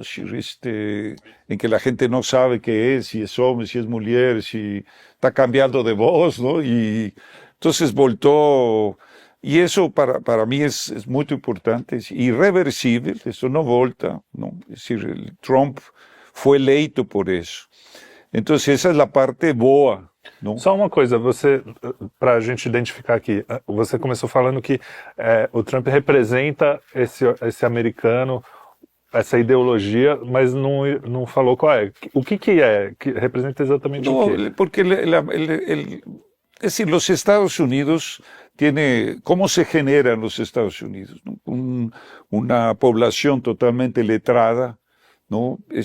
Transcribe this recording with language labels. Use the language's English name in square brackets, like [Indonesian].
[Spanish] Es decir, en que la gente no sabe qué es, si es hombre, si es mujer, si está cambiando de voz, ¿no? Y entonces voltó, y eso para mí es muy importante, es irreversible, eso no volta, ¿no? Es decir, Trump fue eleito por eso. [Portuguese] Então, essa é a parte boa. Não? Só uma coisa, para a gente identificar aqui, você começou falando que o Trump representa esse americano, essa ideologia, mas não falou qual é. O que é? Que representa exatamente o quê? [Spanish] Porque es decir, los Estados Unidos ¿cómo se genera en los Estados Unidos? ¿No? Una población totalmente letrada, ¿no?